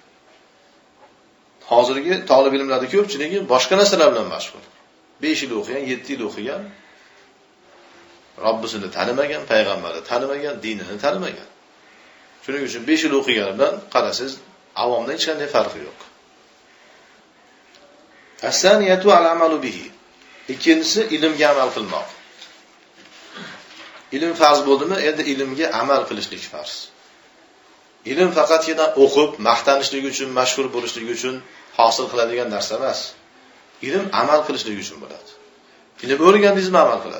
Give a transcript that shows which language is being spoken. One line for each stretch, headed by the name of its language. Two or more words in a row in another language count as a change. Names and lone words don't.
Uzbek: Hozirgi talab ilmlarda ko'pchiligi boshqa narsalar bilan mashg'ul. 5 yil o'qigan, 7 yil o'qigan, Robbisini tanimagan, payg'ambarni tanimagan, dinini tanimagan. Shuning uchun 5 yil o'qigani bilan qarasiz, avomdan hech qanday farqi yo'q.
Arabic: الثانية العمل به.
Uzbek: Ikkinchisi ilmga amal qilmoq. Ilm farz bo'ldimi? Endi ilmga amal qilishlik farz. Ilm faqatgina o'qib, maqtanishlik uchun, mashhur bo'lishlik uchun hosil qiladigan narsa emas. Ilm amal qilishlik uchun bo'ladi. Ilm o'rgandingizmi amal qilasiz.